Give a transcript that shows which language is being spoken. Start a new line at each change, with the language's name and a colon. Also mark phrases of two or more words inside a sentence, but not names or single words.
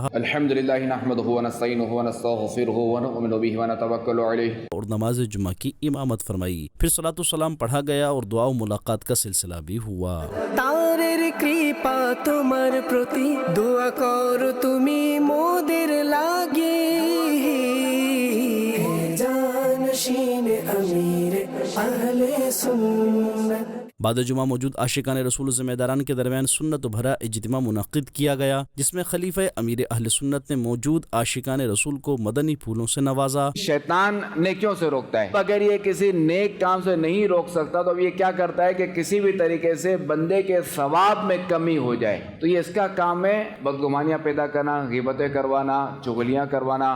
Arabic: الحمدللہ نحمدہ ونستعینہ ونستغفرہ ونؤمن بہ ونتوکل علیہ
Urdu: اور نماز جمعہ کی امامت فرمائی. پھر صلاۃ السلام پڑھا گیا اور دعا و ملاقات کا سلسلہ بھی ہوا.
Bangla: তারের কৃপা তোমার প্রতি দোয়া করো তুমি মোদের লাগি
Urdu: جانشین امیر اہل سنت. بعد جمعہ موجود عاشقان رسول ذمہ داران کے درمیان سنت بھرا اجتماع منعقد کیا گیا جس میں خلیفہ امیر اہل سنت نے موجود عاشقان رسول کو مدنی پھولوں سے نوازا. شیطان نیکیوں سے روکتا ہے. اگر یہ کسی نیک کام سے نہیں روک سکتا تو یہ کیا کرتا ہے کہ کسی بھی طریقے سے بندے کے ثواب میں کمی ہو جائے تو یہ اس کا کام ہے بدگمانیاں پیدا کرنا, غیبتیں کروانا, چغلیاں کروانا.